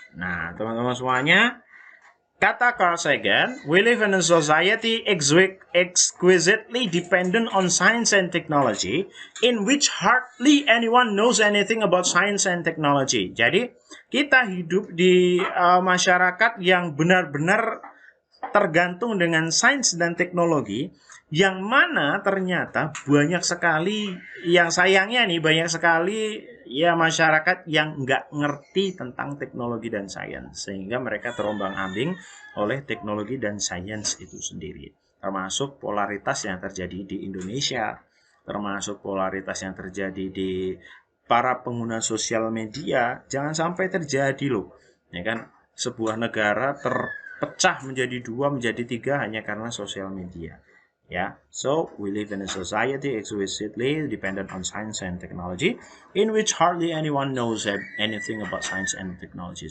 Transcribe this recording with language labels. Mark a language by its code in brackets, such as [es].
[id] Nah, teman-teman semuanya, kata [en] Carl Sagan, we live in a society exquisitely dependent on science and technology, in which hardly anyone knows anything about science and technology. [id] Jadi, kita hidup di masyarakat yang benar-benar tergantung dengan sains dan teknologi, yang mana ternyata banyak sekali, yang sayangnya nih banyak sekali ya masyarakat yang nggak ngerti tentang teknologi dan sains, sehingga mereka terombang-ambing oleh teknologi dan sains itu sendiri, termasuk polaritas yang terjadi di Indonesia, termasuk polaritas yang terjadi di para pengguna sosial media. Jangan sampai terjadi loh, ya kan, sebuah negara terpecah menjadi dua, menjadi tiga hanya karena sosial media. [en] Ya, so we live in a society exquisitely dependent on science and technology, in which hardly anyone knows anything about science and technology.